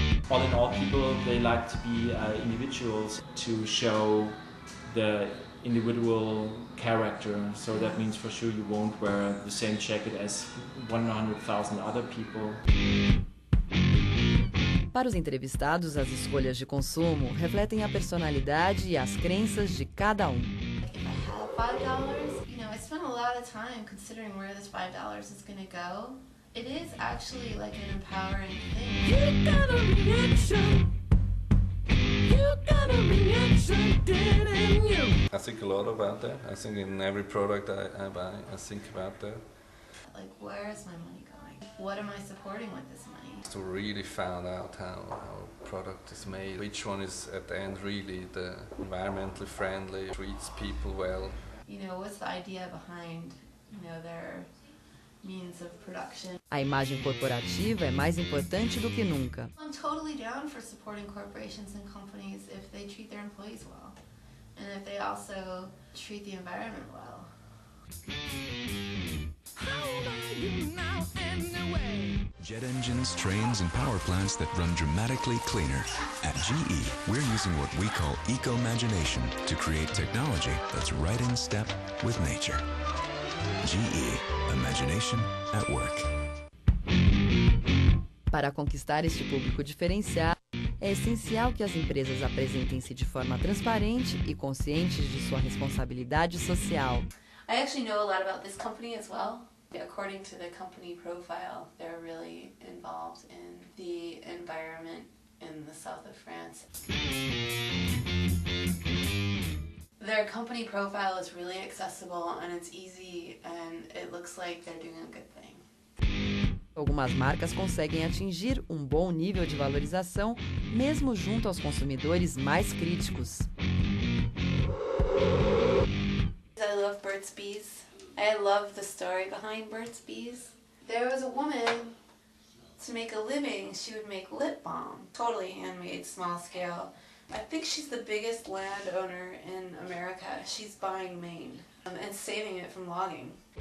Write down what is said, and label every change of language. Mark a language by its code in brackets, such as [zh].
[en] All in all, people, they like to be individuals, to show the individual character. So that means for sure you won't wear the same jacket as 100,000 other people. [pt] Para os entrevistados, as escolhas de consumo refletem a personalidade e as crenças de cada um. [en] If I have $5, you know, I spent a lot of time considering where this $5 is going to go. It is actually like an empowering thing. You got a reaction. You got a reaction, didn't you? I think a lot about that. I think in every product I buy, I think about that. Like, where is my money going? What am I supporting with this money? To really find out how a product is made, which one is at the end really the environmentally friendly, treats people well. You know, what's the idea behind, you know, their means of production? [pt] A imagem corporativa é mais importante do que nunca. [en] I'm totally down for supporting corporations and companies if they treat their employees well, and if they also treat the environment well. Jet engines, trains, and power plants that run dramatically cleaner. At GE, we're using what we call eco-imagination to create technology that's right in step with nature. GE, imagination at work. [pt] Para conquistar este público diferenciado, é essencial que as empresas apresentem-se de forma transparente e conscientes de sua responsabilidade social. [en] I actually know a lot about this company as well. According to the company profile, they're really involved in the environment in the south of France. Their company profile is really accessible and it's easy and it looks like they're doing a good thing. [pt] Algumas marcas conseguem atingir um bom nível de valorização, mesmo junto aos consumidores mais críticos. [en] I love Burt's Bees. I love the story behind Burt's Bees. There was a woman, to make a living, she would make lip balm. Totally handmade, small scale. I think she's the biggest landowner in America. She's buying Maine and saving it from logging.